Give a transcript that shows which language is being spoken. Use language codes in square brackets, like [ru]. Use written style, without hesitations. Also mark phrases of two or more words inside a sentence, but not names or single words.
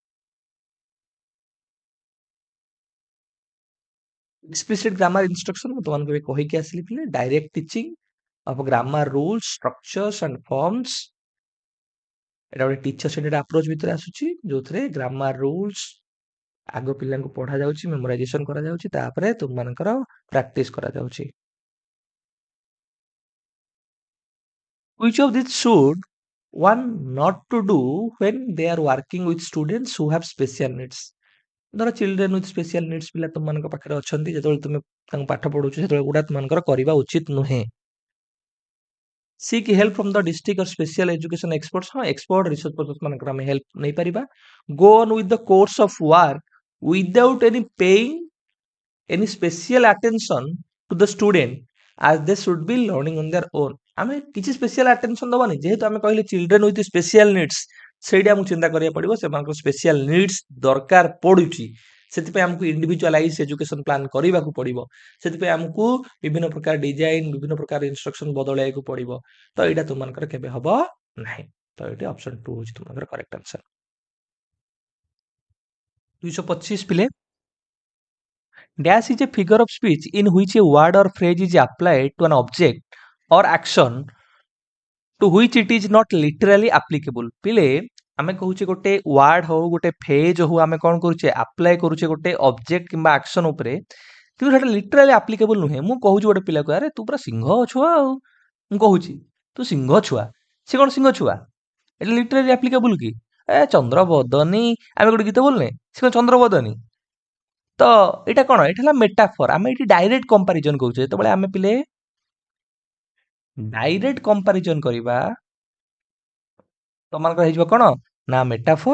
[en] explicit grammar instruction [or] ମୁଁ ତୁମମାନଙ୍କୁ ଏବେ କହିକି ଆସିଲି ପିଲେ, [en] direct teaching of grammar rules, structures and forms. [or] ଏଟା ଗୋଟେ [en] teacher centered approach [or] ଭିତରେ ଆସୁଛି, ଯୋଉଥିରେ [en] grammar rules [or] ଆଗ ପିଲାଙ୍କୁ ପଢା ଯାଉଛି, ମେମୋରାଇଜେସନ କରାଯାଉଛି, ତାପରେ ତୁମମାନଙ୍କର ପ୍ରାକ୍ଟିସ କରାଯାଉଛି। [en] Which of these should one not to do when they are working with students who have special needs? [or] ଧର [en] children with special needs [or] ପିଲା ତୁମମାନଙ୍କ ପାଖରେ ଅଛନ୍ତି, ଯେତେବେଳେ ତୁମେ ତାଙ୍କୁ ପାଠ ପଢଉଛ, ସେତେବେଳେ ଗୁଡା ତୁମମାନଙ୍କର କରିବା ଉଚିତ ନୁହେଁ। [en] Seek help from the district or special education experts. [or] ହଁ, [en] expert research person [or] ମାନଙ୍କର ଆମେ ହେଲ୍ପ ନେଇପାରିବା। [en] Go on with the course of work without any paying any special attention to the student as they should be learning on their own. [or] ଆମେ କିଛି [en] special attention [or] ଦବାନି, ଯେହେତୁ ଆମେ କହିଲେ [en] children with special needs, [or] ସେଇଟା ଆମକୁ ଚିନ୍ତା କରିବାକୁ ପଡିବ। ସେମାନଙ୍କର [en] special needs [or] ଦରକାର ପଡୁଛି, ସେଥିପାଇଁ ଆମକୁ [en] individualize education plan [or] କରିବାକୁ ପଡିବ। ସେଥିପାଇଁ ଆମକୁ ବିଭିନ୍ନ ପ୍ରକାର ଡିଜାଇନ, ବିଭିନ୍ନ ପ୍ରକାର ଇନଷ୍ଟ୍ରକ୍ସନ ବଦଳାଇବାକୁ ପଡିବ। ତ ଏଇଟା ତୁମମାନଙ୍କର କେବେ ହବ ନାହିଁ। ତ ଏଇଠି ଅପସନ 2 ହଉଛି ତୁମମାନଙ୍କର [en] correct answer. [or] 225 ପିଲେ, [en] Dash is a figure of speech in which a word or phrase is applied to an object or action to which it is not literally applicable. [or] ପିଲେ ଆମେ କହୁଛେ ଗୋଟେ ୱାର୍ଡ ହଉ, ଗୋଟେ ଫ୍ରେଜ ହଉ, ଆମେ କଣ କରୁଛେ ଆପ୍ଲାଏ କରୁଛେ ଗୋଟେ ଅବଜେକ୍ଟ କିମ୍ବା ଆକ୍ସନ ଉପରେ, କିନ୍ତୁ ସେଟା [en] literally applicable [or] ନୁହେଁ। ମୁଁ କହୁଛି ଗୋଟେ ପିଲାକୁ, ଆରେ ତୁ ପୁରା ସିଂହ ଛୁଆ, ଆଉ ମୁଁ କହୁଛି ତୁ ସିଂହ ଛୁଆ, ସେ କଣ ସିଂହ ଛୁଆ, ଏଟା [en] literally applicable [or] କି? এ ଚନ୍ଦ୍ରବଦନୀ, ଆମେ ଗୋଟେ ଗୀତ ବୋଲନେ, ସେ କଣ ଚନ୍ଦ୍ରବଦନୀ? ତ ଏଇଟା କଣ, ଏଇଟା ହେଲା ମେଟାଫର। ଆମେ ଏଠି [en] direct comparison [or] କରୁଛେ। ଯେତେବେଳେ ଆମେ ପିଲେ [en] direct comparison [or] କରିବା, ତମାନଙ୍କର ହେଇଯିବ କଣ ନା ମେଟାଫର।